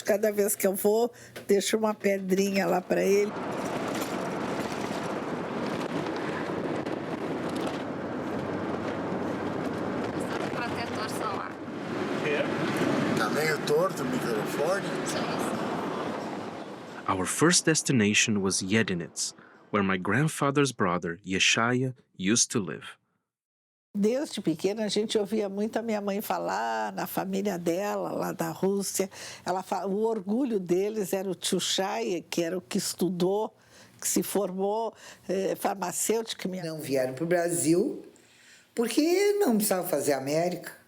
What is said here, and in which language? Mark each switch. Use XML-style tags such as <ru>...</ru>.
<pt>Cada vez que eu vou, deixo uma pedrinha lá para ele. Tá meio torto o microfone?</pt> <en>Our first destination was Yiddish, where my grandfather's brother, Yeshaya, used to live.</en> <pt>Desde pequena a gente ouvia muito a minha mãe falar na família dela, lá da Rússia. O orgulho deles era o tio Shai, que era o que estudou, que se formou farmacêutico. Não vieram para o Brasil porque não precisavam fazer América.</pt>